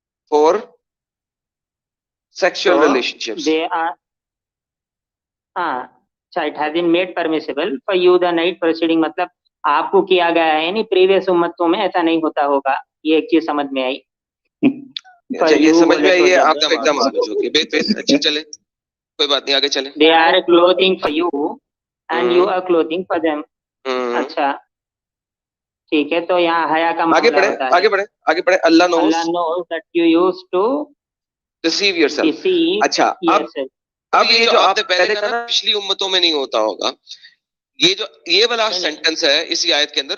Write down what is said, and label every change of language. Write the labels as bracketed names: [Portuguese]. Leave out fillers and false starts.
[English] For sexual relationships. They are [Hindi] अच्छा, [English] it has been made permissible for you the night preceding, [Hindi] मतलब आपको किया गया है, नहीं प्रीवियस उम्मतों में ऐसा नहीं होता होगा। ये एक चीज समझ में आई। अच्छा, ये समझ में आई है आपको, एकदम समझ होगी। बेहतर, अच्छा चले, कोई बात नहीं, आगे चले। [English] They are clothing for you and you are clothing for them. [Hindi] अच्छा ठीक है, तो यहाँ हया का आगे मामला होता है। आगे बढ़े। अल्लाह [English] knows that you used to deceive yourself. [Hindi] अच्छा, अब ये जो आपने पहले कहा ना पिछली उम्मतों में नहीं होता होगा, ये वाला सेंटेंस है इसी आयत के अंदर।